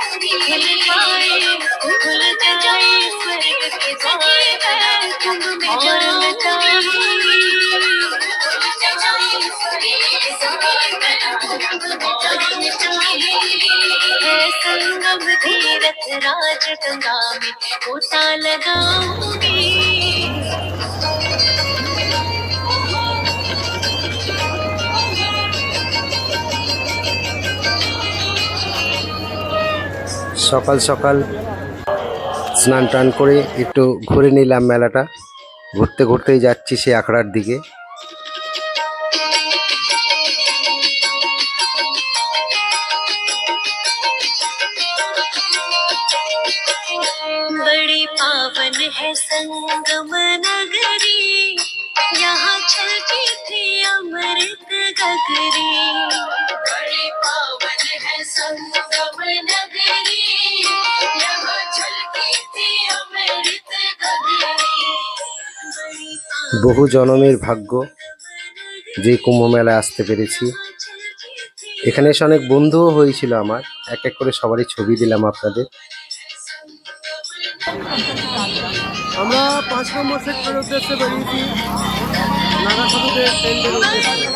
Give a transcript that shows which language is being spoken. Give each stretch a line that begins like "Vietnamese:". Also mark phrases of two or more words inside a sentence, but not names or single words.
Hindi: स्वर्ग के द्वार, कुंभ में जाऊंगी, है संगम तीरथ राज गंगा में गोता लगाऊंगी।
Bangla: সকাল সকাল স্নান টান করে একটু ঘুরে নিলাম মেলাটা। ঘুরতে ঘুরতেই যাচ্ছি সেই আখড়ার দিকে।
Hindi: बड़ी पावन है संगम नगरी, यहाँ छलकी थी अमृत गगरी, बड़ी पावन है संगम नगरी, यहाँ छलकी थी अमृत गगरी।
Bangla: বহু জনমের ভাগ্য যে কুম্ভ মেলায় আসতে পেরেছি। এখানে এসে অনেক বন্ধুও হয়েছিল আমার, এক এক করে সবারই ছবি দিলাম আপনাদের। আমরা 5 নম্বর সেক্টরের উদ্দেশ্যে বেরিয়েছি, নাগা সাধুদের টেন্টের উদ্দেশ্যে।